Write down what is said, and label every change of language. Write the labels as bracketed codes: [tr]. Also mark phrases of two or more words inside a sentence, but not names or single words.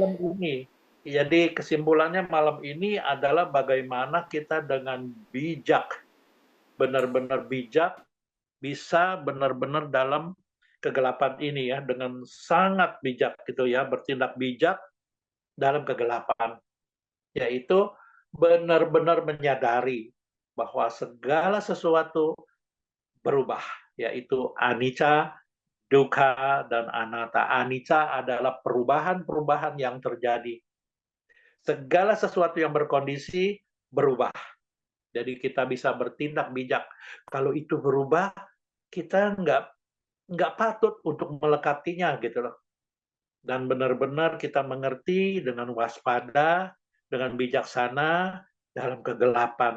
[id] malam ini, jadi kesimpulannya malam ini adalah bagaimana kita dengan bijak, benar-benar bijak, bisa benar-benar dalam kegelapan ini ya, dengan sangat bijak gitu ya, bertindak bijak dalam kegelapan, yaitu benar-benar menyadari bahwa segala sesuatu berubah, yaitu [pi] anicca, dukkha, [id] dan anatta. Anicca adalah perubahan-perubahan yang terjadi. Segala sesuatu yang berkondisi berubah. Jadi kita bisa bertindak bijak. Kalau itu berubah, kita nggak patut untuk melekatinya gitu loh. Dan benar-benar kita mengerti dengan waspada, dengan bijaksana, dalam kegelapan.